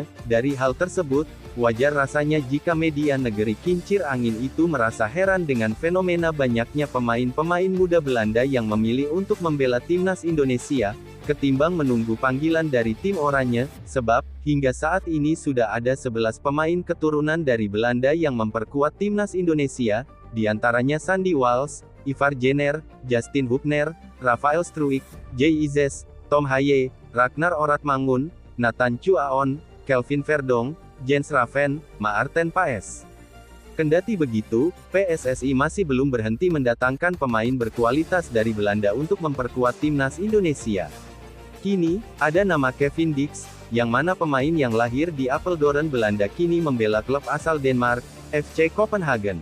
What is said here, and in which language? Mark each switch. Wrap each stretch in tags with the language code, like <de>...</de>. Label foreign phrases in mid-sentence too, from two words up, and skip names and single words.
<id>Dari hal tersebut, wajar rasanya jika media negeri kincir angin itu merasa heran dengan fenomena banyaknya pemain-pemain muda Belanda yang memilih untuk membela timnas Indonesia, ketimbang menunggu panggilan dari tim oranye, sebab, hingga saat ini sudah ada 11 pemain keturunan dari Belanda yang memperkuat timnas Indonesia, diantaranya Sandy Walsh, Ivar Jenner, Justin Hubner, Rafael Struijk, Jay Izes, Tom Haye, Ragnar Oratmangun, Nathan Chuaon, Kelvin Verdong, Jens Raven, Maarten Paes. Kendati begitu, PSSI masih belum berhenti mendatangkan pemain berkualitas dari Belanda untuk memperkuat timnas Indonesia. Kini, ada nama Kevin Dix, yang mana pemain yang lahir di Apeldoorn Belanda kini membela klub asal Denmark, FC Copenhagen.</id>